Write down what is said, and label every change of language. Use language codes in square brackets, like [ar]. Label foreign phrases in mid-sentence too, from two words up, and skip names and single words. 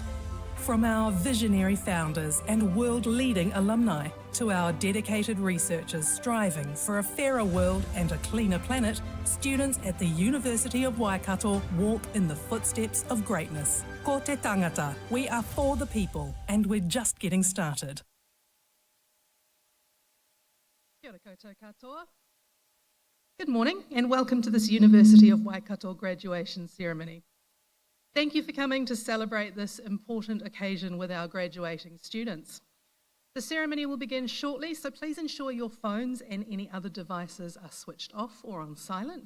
[en] From our visionary founders and world-leading alumni to our dedicated researchers striving for a fairer world and a cleaner planet, students at the University of Waikato walk in the footsteps of greatness. [mi] Ko Te Tangata, [en] we are for the people and we're just getting started. [mi] Kia ora koutou katoa. [en] Good morning and welcome to this University of Waikato graduation ceremony. Thank you for coming to celebrate this important occasion with our graduating students. The ceremony will begin shortly, so please ensure your phones and any other devices are switched off or on silent.